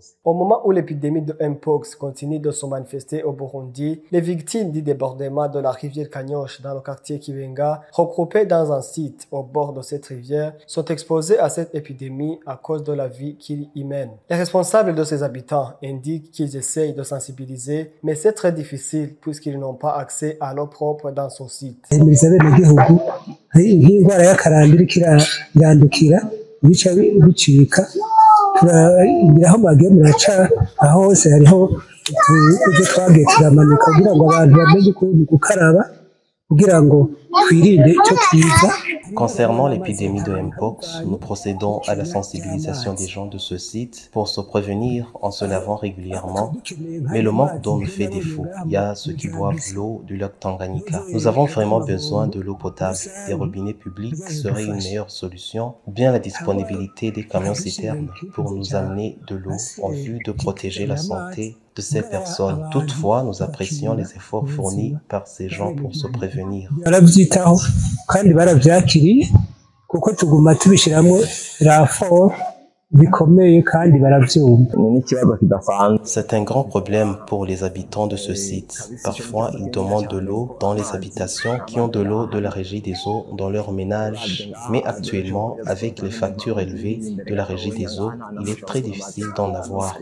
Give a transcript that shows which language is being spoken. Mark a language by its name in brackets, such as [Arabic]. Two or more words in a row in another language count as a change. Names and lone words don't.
[French] Au moment où l'épidémie de Mpox continue de se manifester au Burundi, les victimes du débordement de la rivière Kanyosha dans le quartier Kibenga, regroupées dans un site au bord de cette rivière, sont exposées à cette épidémie à cause de la vie qu'ils y mènent. Les responsables de ces habitants indiquent qu'ils essayent de sensibiliser, mais c'est très difficile puisqu'ils n'ont pas accès à l'eau propre dans ce site. [Rundi] Aho bagiye muraca aho hose hariho ibyo twagiye turamanika kugira ngo abantu bamenye uko gukaraba kugira ngo twirinde icyo twiza. [French] Concernant l'épidémie de Mpox, nous procédons à la sensibilisation des gens de ce site pour se prévenir en se lavant régulièrement, mais le manque d'eau nous fait défaut. Il y a ceux qui boivent l'eau du lac Tanganyika. Nous avons vraiment besoin de l'eau potable. Des robinets publics seraient une meilleure solution, ou bien la disponibilité des camions citernes pour nous amener de l'eau en vue de protéger la santé de ces personnes. Toutefois, nous apprécions les efforts fournis par ces gens pour se prévenir. [Rundi] barabyitaho kandi barabyakiriye kuko tuguma tubishyiramo raporo bikomeye kandi barabyumva. [French] C'est un grand problème pour les habitants de ce site. Parfois, ils demandent de l'eau dans les habitations qui ont de l'eau de la régie des eaux dans leur ménage. Mais actuellement, avec les factures élevées de la régie des eaux, il est très difficile d'en avoir.